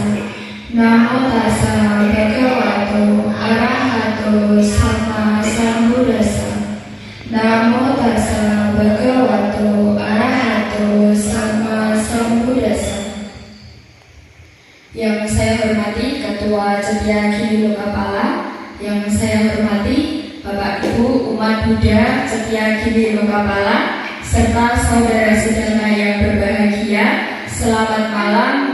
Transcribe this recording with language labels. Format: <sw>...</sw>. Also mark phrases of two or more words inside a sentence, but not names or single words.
<pi>Namo tassa bhagavato arahato sama sambuddhassa. Namo tassa bhagavato arahato sama sambuddhassa.</pi> <id>Yang saya hormati Ketua Cetia Giri Lokapala, yang saya hormati Bapak Ibu umat Buddha Cetia Giri Lokapala, serta saudara-saudara yang berbahagia, selamat malam.</id>